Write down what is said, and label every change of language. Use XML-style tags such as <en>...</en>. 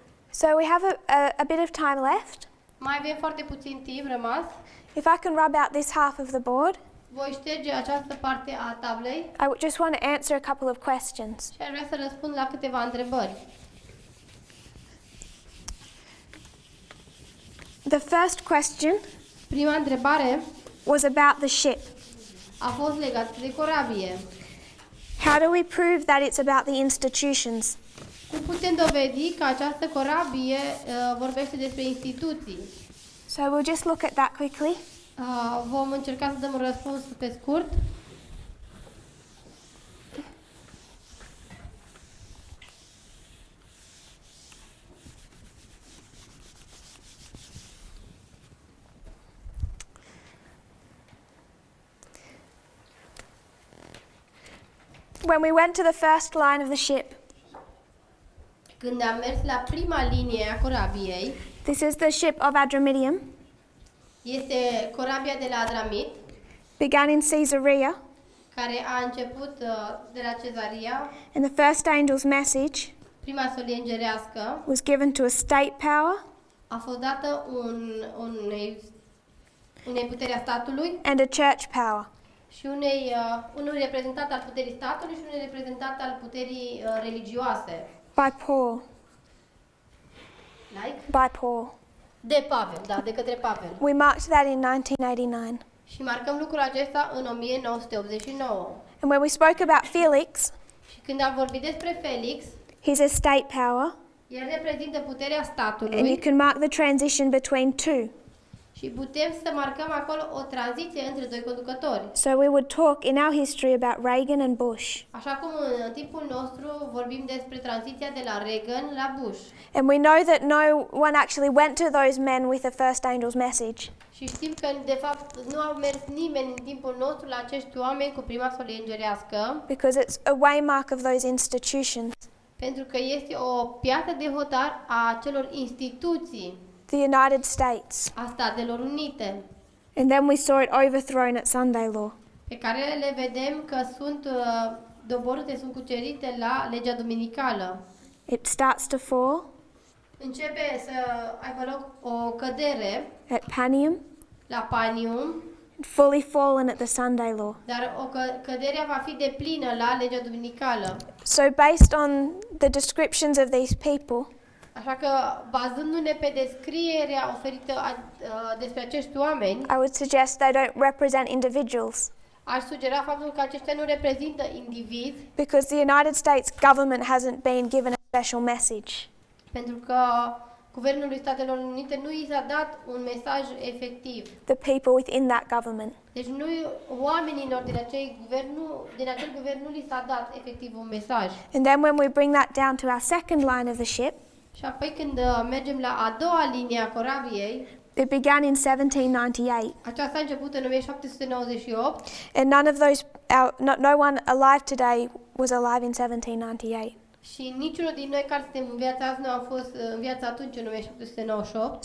<en>So we have a bit of time left.</en> <ro>Mai avem foarte puțin timp rămas.</ro> <en>If I can rub out this half of the board,</en> <ro>Voi șterge această parte a tablei</ro> <en>I just want to answer a couple of questions.</en> <ro>și aș vrea să răspund la câteva întrebări.</ro> <en>The first question</en> <ro>Prima întrebare</ro> <en>was about the ship.</en> <ro>a fost legată de corabie.</ro> <en>How do we prove that it's about the institutions?</en> <ro>Cum putem dovedi că această corabie vorbește despre instituții?</ro> <en>So we'll just look at that quickly.</en> <ro>Vom încerca să dăm un răspuns pe scurt.</ro> <en>When we went to the first line of the ship,</en> <ro>Când am mers la prima linie a corabiei,</ro> <en>this is the ship of Adramyttium,</en> <ro>este corabia de la Adramit,</ro> <en>began in Caesarea,</en> <ro>care a început de la Cezaria.</ro> <en>and the first angel's message</en> <ro>Prima solie îngerească</ro> <en>was given to a state power</en> <ro>a fost dată unei puteri a statului</ro> <en>and a church power.</en> <ro>și unui reprezentant al puterii statului și unui reprezentant al puterii religioase.</ro> <en>By Paul. Like? By Paul.</en> <ro>De Pavel, da, de către Pavel.</ro> <en>We marked that in 1989.</en> <ro>Și marcăm lucrul acesta în 1989.</ro> <en>And when we spoke about Felix,</en> <ro>Și când am vorbit despre Felix,</ro> <en>he's a state power,</en> <ro>el reprezintă puterea</ro> <en>and you</en> <ro>statului</ro> <en>can mark the transition between two.</en> <ro>și putem să marcăm acolo o tranziție între doi conducători.</ro> <en>So we would talk in our history about Reagan and Bush.</en> <ro>Așa cum în timpul nostru vorbim despre tranziția de la Reagan la Bush.</ro> <en>And we know that no one actually went to those men with the first angel's message,</en> <ro>Și știm că, de fapt, nu a mers nimeni în timpul nostru la acești oameni cu prima solie îngerească,</ro> <en>because it's a waymark of those institutions.</en> <ro>pentru că este o piatră de hotar a celor instituții,</ro> <en>The United States.</en> <ro>a Statelor Unite,</ro> <en>And then we saw it overthrown at Sunday law.</en> <ro>pe care le vedem că sunt doborâte, sunt cucerite la legea duminicală.</ro> <en>It starts to fall</en> <ro>Începe să aibă loc o cădere</ro> <en>at Panium,</en> <ro>la Panium,</ro> <en>fully fallen at the Sunday law.</en> <ro>dar căderea va fi deplină la legea duminicală.</ro> <en>So based on the descriptions of these people,</en> <ro>Așa că, bazându-ne pe descrierea oferită despre acești oameni,</ro> <en>I would suggest they don't represent individuals,</en> <ro>aș sugera faptul că aceștia nu reprezintă indivizi,</ro> <en>because the United States government hasn't been given a special message.</en> <ro>pentru că Guvernului Statelor Unite nu i s-a dat un mesaj efectiv.</ro> <en>The people within that government.</en> <ro>Deci nu oamenilor din acel guvern nu li s-a dat efectiv un mesaj.</ro> <en>And then when we bring that down to our second line of the ship,</en> <ro>Și apoi când mergem la a doua linie a corabiei,</ro> <en>it began in 1798.</en> <ro>aceasta a început în 1798</ro> <en>And none of those, no one alive today was alive in 1798.</en> <ro>și niciunul din noi care suntem în viața azi nu a fost în viața atunci, în 1798.</ro>